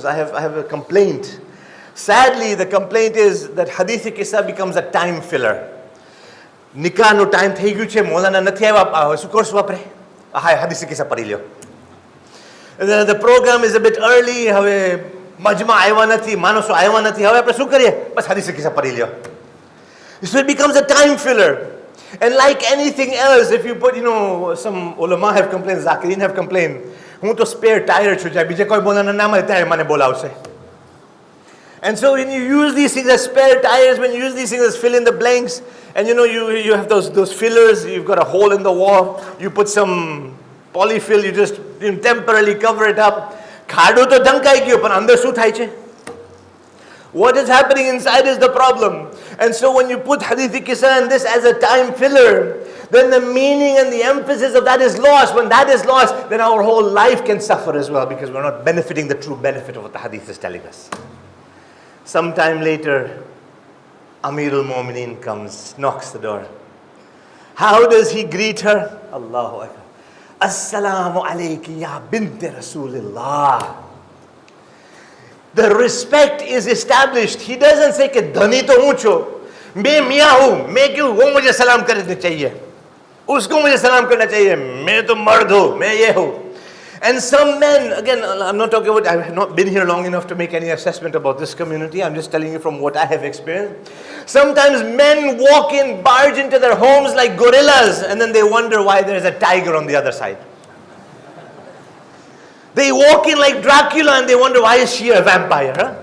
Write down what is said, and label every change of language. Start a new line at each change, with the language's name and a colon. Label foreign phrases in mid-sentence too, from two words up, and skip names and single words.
English: I have a complaint. Sadly, the complaint is that hadith-e-qissa becomes a time filler.
Gujarati: નિકાહ નો ટાઈમ થઈ ગયો છે, મૌલાના નથી આયા, શું કોર્સ વાપરે. હદીસ-એ-કિસ્સા પઢી લ્યો.
English: The program is a bit early,
Gujarati: હવે મજમા આવ્યા નથી, માણસો આવ્યા નથી, હવે આપણે શું કરીએ? બસ હદીસ કિસ્સા પઢી લ્યો.
English: So it becomes a time filler. And like anything else, if you put, some ulama have complained, Zakirin have complained,
Gujarati: હું તો
English: spare tire
Gujarati: છું, જાય બીજે કોઈ બોલાના ના મળે ત્યારે મને બોલાવશે.
English: And so when you use these things as spare tires, when you use these things as fill in the blanks, and you have those fillers, you've got a hole in the wall, you put some polyfill, you just temporarily cover it up.
Gujarati: ખાડો તો ઢંકાઈ ગયો પણ અંદર શું થાય છે?
English: What is happening inside is the problem. And so when you put hadith-e-qissa and this as a time filler, then the meaning and the emphasis of that is lost. When that is lost, then our whole life can suffer as well, because we're not benefiting the true benefit of what the hadith is telling us. Sometime later, Amirul Mu'mineen comes, knocks the door. How does he greet her?
Arabic: الله أكبر. السلام عليكِ يا بنت رسول الله.
English: The respect is established. He doesn't say
Hindi: कि धनी तो हूँ छो, मैं मियाँ हूँ, मैं क्यों वो मुझे सलाम करने चाहिए, उसको मुझे सलाम करना चाहिए, मैं तो मर्द हूँ, मैं ये हूँ.
English: And some men, again, I'm not talking about, I have not been here long enough to make any assessment about this community. I'm just telling you from what I have experienced. Sometimes men walk in, barge into their homes like gorillas, and then they wonder why there's a tiger on the other side. They walk in like Dracula and they wonder why is she a vampire, huh?